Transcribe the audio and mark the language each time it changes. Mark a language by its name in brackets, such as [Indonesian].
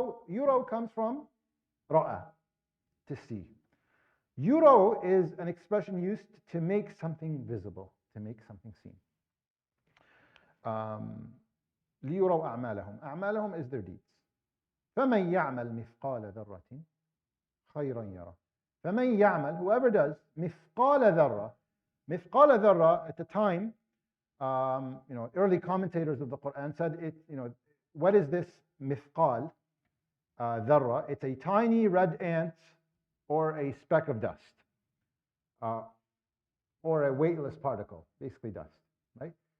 [English] Yuraw comes from ra'a, to see. Yuraw is an expression used to make something visible, to make something seen. [Arabic] لِيُرَوْا أَعْمَالَهُم. [English] أعمالهم is their deeds. [Arabic] فَمَنْ يَعْمَلْ مِثْقَالَ ذَرَّةٍ خَيْرًا يَرَى. فَمَنْ يَعْمَلْ, [English] whoever does, [Arabic] مِثْقَالَ ذَرَّةٍ. مِثْقَالَ ذَرَّةٍ, [English] at the time, early commentators of the Quran said, what is this mithqal, dharra? It's a tiny red ant or a speck of dust, or a weightless particle, basically dust, right?